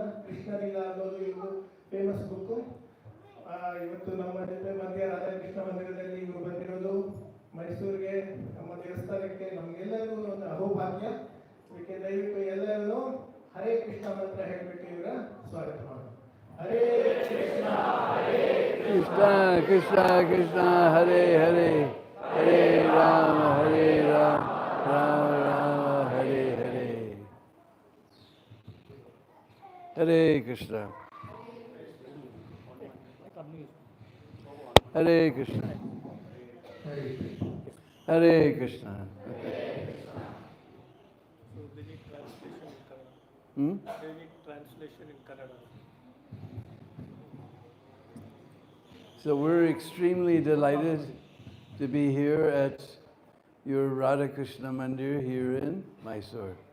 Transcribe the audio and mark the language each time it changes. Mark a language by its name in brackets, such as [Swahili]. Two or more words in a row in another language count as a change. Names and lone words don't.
[Kannada] ಕೃಷ್ಣ ಲೀಲಾ ಅನ್ನೋದು ಇವರು [English] famous book. [Kannada] ಇವತ್ತು ನಮ್ಮ ಜೊತೆ ಮಧ್ಯ ರಾಧಾಕೃಷ್ಣ ಮಂದಿರದಲ್ಲಿ ಇವರು ಬಂದಿರೋದು. ಮೈಸೂರಿಗೆ ನಮ್ಮ ದೇವಸ್ಥಾನಕ್ಕೆ ನಮ್ಗೆಲ್ಲರಿಗೂ ಒಂದು ಅಹೋಭಾಗ್ಯ. ಇದಕ್ಕೆ ದಯವಿಟ್ಟು ಎಲ್ಲರೂ ಹರೇ ಕೃಷ್ಣ ಮಂತ್ರ ಹೇಳ್ಬಿಟ್ಟು ಇವರ ಸ್ವಾಗತ ಮಾಡೋಣ. [Sanskrit] ಹರೇ ಕೃಷ್ಣ ಹರೇ ಕೃಷ್ಣ ಕೃಷ್ಣ ಕೃಷ್ಣ ಹರೇ ಹರೇ, ಹರೇ ರಾಮ ರಾಮ ರಾಮ ಹರೇ ಹರೇ. ಹರೇ ಕೃಷ್ಣ ಹರೇ ಕೃಷ್ಣ ಹರೇ ಕೃಷ್ಣ. [English] So we're extremely delighted to be here at your Radha Krishna Mandir here in Mysore.